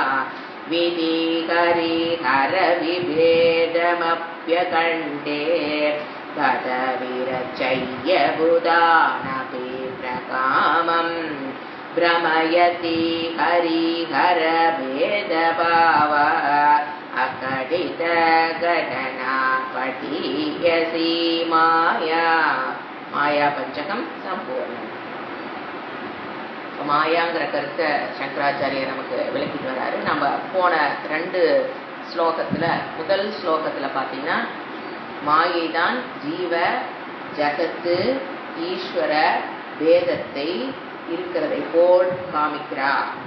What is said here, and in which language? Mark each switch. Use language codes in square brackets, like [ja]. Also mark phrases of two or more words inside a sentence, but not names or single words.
[sa] विधिहरिहरविभेदमप्यकण्ठे गतविरचय्यबुधानपि प्रकामम् भ्रमयति हरिहरभेदभाव अकडितघटना पठीयसि माया. [ta] மாயா பஞ்சகம் சம்பூர்ணம். மாயாங்கிற கருத்தை சங்கராச்சாரியர் நமக்கு விளக்கிட்டு வராரு. நம்ம போன 2 ஸ்லோகத்தில் முதல் ஸ்லோகத்தில் பார்த்தீங்கன்னா மாயை தான் ஜீவ ஜகத்து ஈஸ்வர பேதத்தை இருக்கிறதை போல் காமிக்கிறார்.